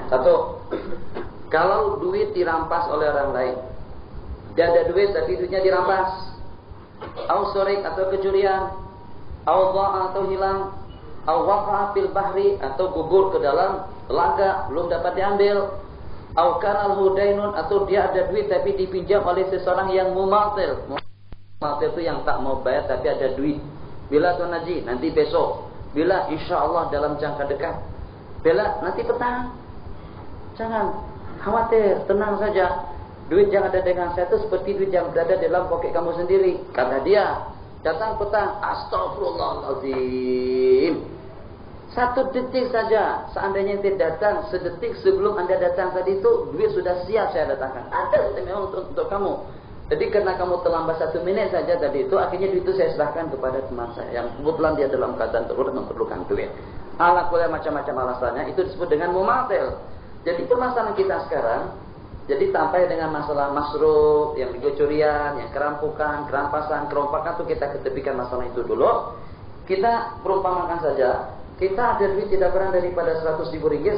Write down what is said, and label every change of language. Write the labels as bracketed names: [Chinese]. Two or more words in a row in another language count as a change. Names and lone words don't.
[Malay] 1, kalau duit dirampas oleh orang lain, dia ada duit tapi duitnya dirampas, [Arabic] au sorik [Malay] atau kecurian, [Arabic] au dha'a [Malay] atau hilang, [Arabic] au waqa'a fil bahri [Malay] atau gugur ke dalam telaga belum dapat diambil, [Arabic] au kana hudainun [Malay] atau dia ada duit tapi dipinjam oleh seseorang yang mumatil. Mumatil itu yang tak mau bayar tapi ada duit. Bila Tuan Haji nanti besok, bila insyaallah dalam jangka dekat, bila nanti petang. [Indonesian] Jangan khawatir, tenang saja. [Malay] Duit yang ada dengan saya itu seperti duit yang berada dalam poket kamu sendiri. [Indonesian] Karena dia datang petang, astagfirullahaladzim, 1 detik saja, seandainya tidak datang, sedetik sebelum Anda datang tadi itu, duit sudah siap saya datangkan. Ada memang untuk kamu. Jadi karena kamu terlambat 1 menit saja tadi itu, akhirnya duit itu saya serahkan kepada teman saya yang kebetulan dia dalam keadaan darurat memerlukan duit. [Arabic] Ala kulli [Indonesian] macam-macam alasannya, itu disebut dengan mumatil. Jadi permasalahan kita sekarang, jadi sampai dengan masalah masruf, yang kecurian, yang kerampukan, kerampasan, kerompakan itu kita ketepikan masalah itu dulu. [Malay] Kita perumpamakan saja, kita ada duit tidak kurang daripada 100.000 ringgit.